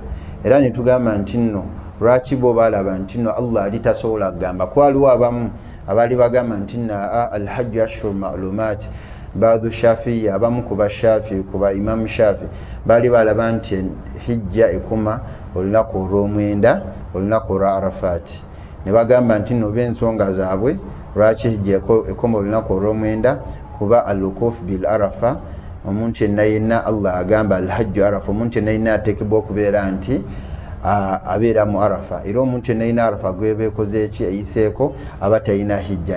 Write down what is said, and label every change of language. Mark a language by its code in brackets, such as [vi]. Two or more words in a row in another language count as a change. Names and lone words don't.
[lg] Era ne tugamba nti nno lwaki bo balaba nti nno Allah ali tasobola kugamba kwaliwo abamu abali bagamba nti na [ar] الحج أشهر معلومات بعض [lg] Shafi'i abamu kuba Shafi'i kuba Imam Shafi'i bali balaba nti hijja ekuma olunaku olw'omwenda olunaku olwa Arafat ne bagamba nti nno b'ensonga zaabwe lwaki hijja ekoma olunaku olw'omwenda kuba [ar] الوقوف بعرفة [lg] omuntu yenna Allah agamba [ar] الحج عرفة [lg] omuntu yenna ateekebwa okubeera nti abeera mu Arafa era omuntu yenna Arafa gweba ekoze eki eyiseeko aba talina hijja.